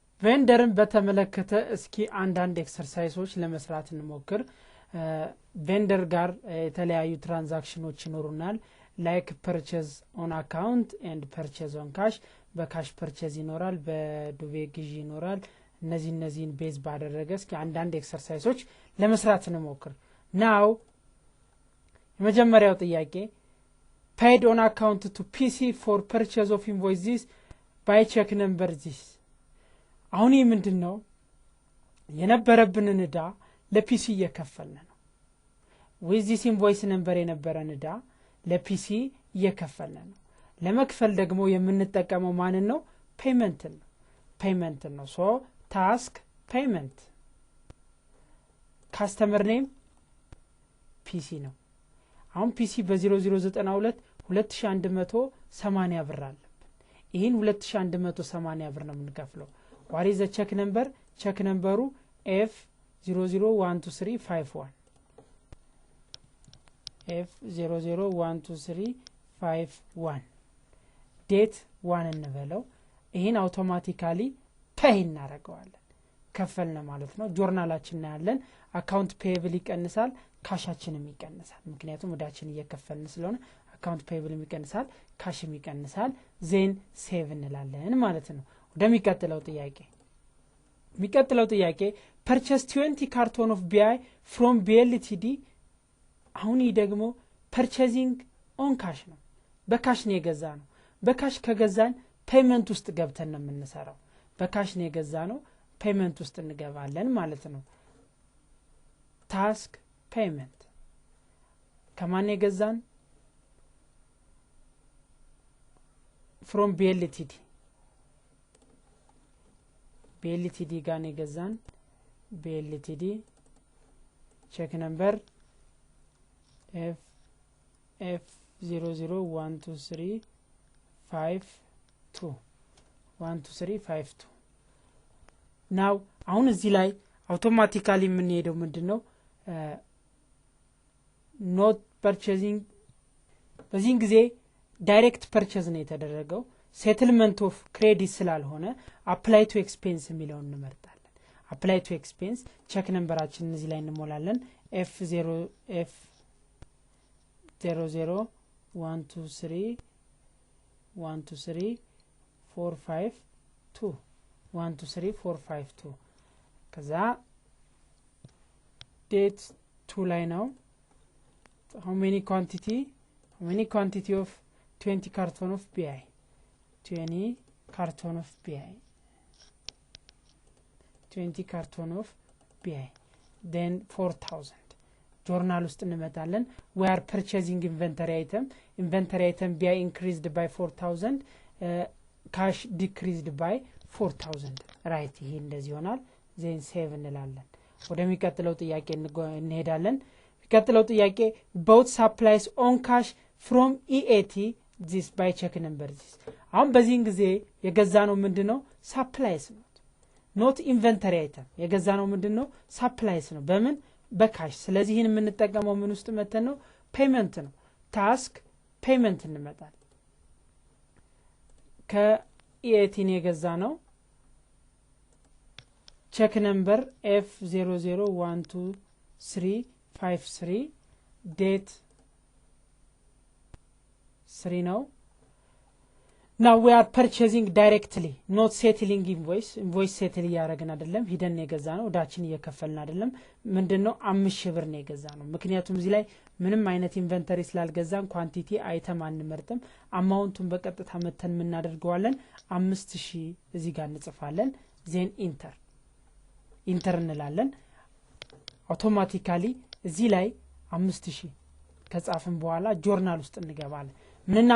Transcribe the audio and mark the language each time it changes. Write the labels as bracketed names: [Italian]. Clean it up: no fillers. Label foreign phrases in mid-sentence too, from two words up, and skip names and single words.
[Amharic] ቬንደርን በተመለከተ እስኪ አንዳንድ ኤክሰርሳይሶች ለመስራት እንሞክር ቬንደር ጋር የተለያዩ ትራንዛክሽኖች ይኖሩናል [English] like purchase on account and purchase on [Amharic] ካሽ በካሽ ፐርቼዝ ይኖራል በዱቤ ግዢ ይኖራል እነዚህን ቤዝ ባደረገ እስኪ አንዳንድ ኤክሰርሳይሶች ለመስራት እንሞክር ናው የመጀመሪያው ጥያቄ [English] paid on account to PC for purchase of invoices by check number this [Amharic] አሁን ይህ ምንድነው የነበረብንን ዕዳ ለፒሲ እየከፈልን ነው [English] with this invoice number [Amharic] የነበረን ዕዳ ለፒሲ እየከፈልን ነው ለመክፈል ደግሞ የምንጠቀመው ማንን ነው ፔመንት ነው [English] so task payment customer name PC [Amharic] ነው አሁን PC በ0092 2180 ብር አለብን ይሄን 2180 ብር ነው የምንከፍለው [English] what is the check number check number F0012351 [Amharic] F0012351 date 1 እንበለው ይሄን አውቶማቲካሊ ፔይ እናደርገዋለን ከፈልነ ማለት ነው ጆርናላችን ያለን [English] account payable [Amharic] ይቀንሳል ካሻችንም ይቀንሳል ምክንያቱም ዕዳችን እየከፈልን ስለሆነ [English] account payable [Amharic] ይቀንሳል ካሽም ይቀንሳል [English] then save [Amharic] እንላለን ማለት ነው የሚቀጥለው ጥያቄ [English] purchase 20 carton of BI from BLTD [Amharic] አሁን ደግሞ [English] purchasing on cash [Amharic] ነው በካሽ ነው የገዛነው በካሽ ከገዛን ፔመንት ውስጥ ገብተን ነው የምንሰራው በካሽ ነው የገዛነው ፔመንት ውስጥ እንገባለን ማለት ነው [English] task payment [Amharic] ከማን የገዛን [English] from BLTD [Amharic] ጋር ነው የገዛን BLTD [English] check number [Amharic] F0012352 now አሁን እዚህ ላይ አውቶማቲካሊ የምንሄደው ምንድነው [English] not purchasing [Amharic] በዚህ ጊዜ [English] direct purchase [Amharic] ነው የተደረገው [English] settlement of credit [Amharic] ስላልሆነ [English] apply to expense [Amharic] የሚለውን እንመርጣለን [English] apply to expense check numberአችን [Amharic] እዚህ ላይ እንሞላለን F00123412452 ከዛ date 2 ላይ [English] ነው how many quantity of 20 carton of BI 20 carton of BI then 4000 journal [Amharic] ውስጥ እንመጣለን [English] we are purchasing inventory item BI increased by 4000 cash decreased by 4000 right [Amharic] ይሄ እንደዚህ ይሆናል [English] then save [Amharic] እንላለን ወደሚቀጥለው ጥያቄ እንሄዳለን የሚቀጥለው ጥያቄ [English] both supplies on cash from EAT this by check number this [Amharic] አሁን በዚህን ጊዜ የገዛነው ምንድነው supplies ነው [English] not inventory item [Amharic] የገዛነው ምንድነው supplies ነው በምን በካሽ ስለዚህ ይሄን የምንጠቀመው ምን ውስጥ መተን ነው ፔመንት ነው [English] task payment [Amharic] እንመጣለን ከEAT ነው የገዛነው [English] check number F0012353 date 3 [Amharic] ነው [English] now we are purchasing directly not settling invoice settle [Amharic] ያረጋግን አይደለም ሂደን የገዛነው ዳችን እየከፈልን አይደለም ምንድነው 5000 ብር ነው የገዛነው ምክንያቱም እዚህ ላይ ምንም አይነት ኢንቨንተሪ ስላልገዛን [English] quantity item [Amharic] አንመርጥም አማውንቱን በቀጥታ መተን ምን እናደርገዋለን 5000 እዚህ ጋር እንጽፋለን [English] then enter [Amharic] እንላለን አውቶማቲካሊ እዚህ ላይ 5000 ከጻፍን በኋላ ጆርናል ውስጥ እንገባለን ምንና